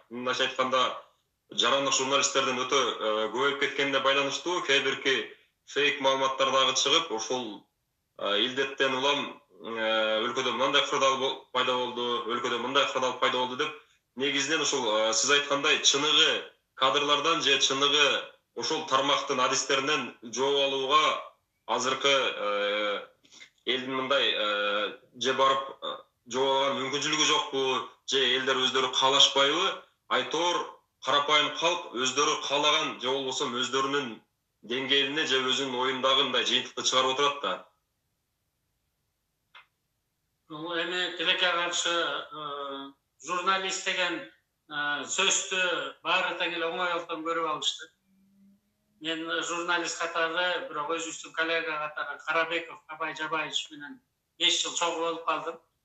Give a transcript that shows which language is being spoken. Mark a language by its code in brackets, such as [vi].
[ky] Мындайча айтканда, жарандык журналисттердин өтө көбөйүп кеткенине байланыштуу кээ бирки фейк маалыматтар дагы чыгып, ошол илдеттен улам өлкөдө мындай кырдаал пайда болду, өлкөдө мындай кырдаал пайда болду деп, негизинен ушул сиз айткандай чыныгы кадрлардан же чыныгы ошол тармактын адистеринен жооп алууга азыркы элдин мындай же барып [kk] жоғалған мүмкіншілігі жоқпу, же елдер өздері қалашпайбы, айтор қарапайым халық өздері қалаған, же болбосо өздерінің деңгейіне, же өзінің ойындағындай жиынтықты шығарып отырат да. [ky] Бул эми тилекке каршы журналист деген сөздү баары тең эле оңойлуктан көрүп алышты. Мен журналист катары, бирок өзүбүздүн коллега катары Карабеков Абай Жабаевич менен 5 жыл чогуу болуп калдым.